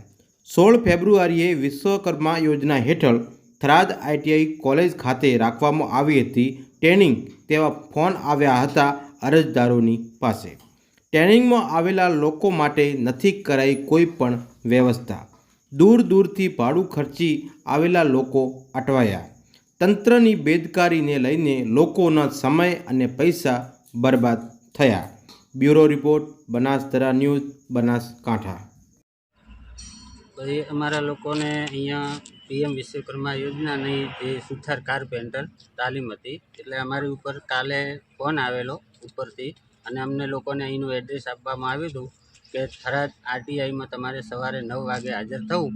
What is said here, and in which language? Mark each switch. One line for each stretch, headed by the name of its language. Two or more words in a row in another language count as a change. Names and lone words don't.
Gujarati: 16 ફેબ્રુઆરીએ વિશ્વકર્મા યોજના હેઠળ થરાદ આઈટીઆઈ કોલેજ ખાતે રાખવામાં આવી હતી ટ્રેનિંગ, તેવા ફોન આવ્યા હતા અરજદારોની પાસે। ટ્રેનિંગમાં આવેલા લોકો માટે નથી કરાઈ કોઈ પણ વ્યવસ્થા। દૂર દૂરથી ભાડું ખર્ચી આવેલા લોકો અટવાયા। તંત્રની બેદરકારીને લઈને લોકોના સમય અને પૈસા બરબાદ થયા।
English: Bureau report, Banaskantha News, Banaskantha.
Gujarati: ભાઈ અમરા લોકોને અહીંયા પીએમ વિશ્વકર્મા યોજના નહીં જે સુથાર કારપેન્ટર તાલીમ હતી, એટલે અમારી ઉપર કાલે ફોન આવેલો ઉપરથી અને અમને લોકોને અહીંનું એડ્રેસ આપવામાં આવ્યું હતું કે થરાદ આરટીઆઈ મેં તમારે સવારે 9 વાગે હાજર થવું।